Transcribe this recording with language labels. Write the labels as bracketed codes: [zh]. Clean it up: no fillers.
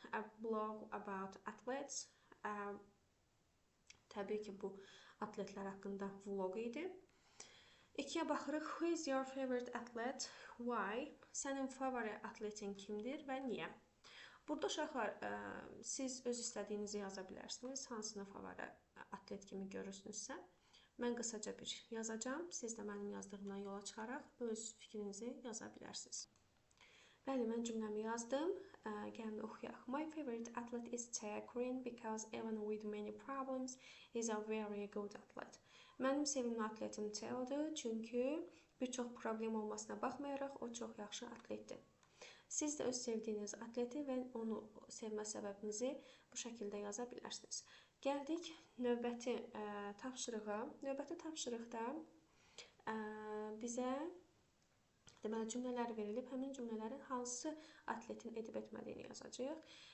[en] A blog about athletes. [az] Təbii ki, bu atletlər haqqında vlog idi. 2-yə baxırıq. [en] Who is your favorite athlete? Why? [az] Sənin favori atletin kimdir və niyə? Burada uşaqlar, siz öz istədiyinizi yaza bilərsiniz. Hansını favori atlet kimi görürsünüzsə. Mən qısaca bir yazacağım. Siz də mənim yazdığımdan yola çıxaraq öz fikrinizi yaza bilərsiniz. Bəli, mən cümləmi yazdım. Gəlin oxuyaq. [en] My favorite athlete is Theo Green because even with many problems, he's a very good athlete. [az] Mənim sevimli atletim Theo'dur, çünki bir çox problem olmasına baxmayaraq o çox yaxşı atletdir. Siz də öz sevdiyiniz atleti və onu sevmə səbəbinizi bu şəkildə yaza bilərsiniz. Gəldik növbəti tapşırığa. Növbəti tapşırıqda bizə deməli cümlələr verilib, həmin cümlələrin hansı atletin edib etmədiyini yazacağıq.